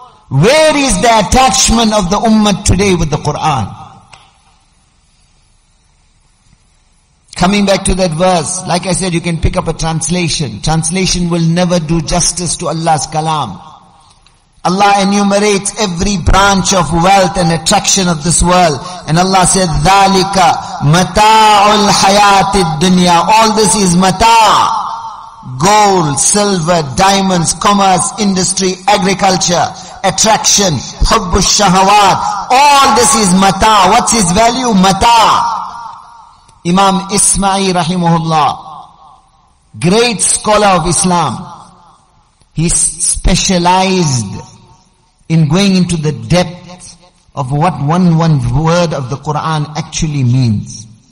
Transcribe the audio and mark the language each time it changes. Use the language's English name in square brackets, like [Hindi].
[English] Where is the attachment of the ummah today with the Quran? Coming back to that verse, like I said, you can pick up a translation. Translation will never do justice to Allah's kalam. Allah enumerates every branch of wealth and attraction of this world. And Allah said, [Arabic] ذَلِكَ مَتَاعُ الْحَيَاةِ الدُّنْيَا. [English] All this is mata'. Gold, silver, diamonds, commerce, industry, agriculture, attraction, hubbu shahawat. All this is mata'. What's his value? Mata'. Imam Ismail rahimahullah, great scholar of Islam, he specialized in going into the depth of what one word of the Quran actually means.